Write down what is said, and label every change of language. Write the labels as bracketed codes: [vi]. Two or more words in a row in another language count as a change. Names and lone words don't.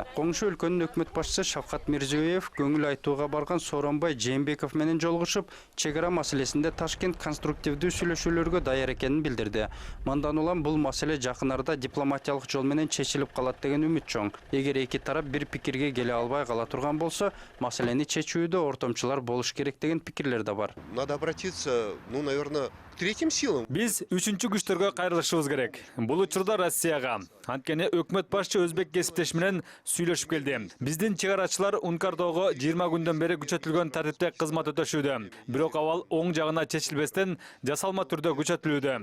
[ky] Коңшу өлкөнүн өкмөт башчысы Шавкат Мирзиёев көңүл айтууга барган Сооронбай Жээнбеков менен жолугушуп, чек ара маселесинде Ташкент конструктивдүү сүйлөшүүлөргө даяр экенин билдирди. Мындан улам бул маселе жакын арада дипломатиялык жол менен чечилип калат деген үмүт чоң. Эгер эки тарап бир пикирге келе албай кала турган болсо, маселени чечүүдө ортомчулар болуш керек деген пикирлер да бар. [ru] Надо обратиться, наверное, к третьим силам. [ky] Биз үчүнчү күчтөргө кайрылышыбыз керек. Бул учурда Россияга. Анткени өкмөт башчы өзбек кесиптеш менен сүйлөшүп келди. Биздин чек арачылар Ункардоого 20 күндөн бери күчөтүлгөн тартипте кызмат өтөшүүдө. Бирок абал оң жагына чечилбестен жасалма түрдө күчөтүлүүдө.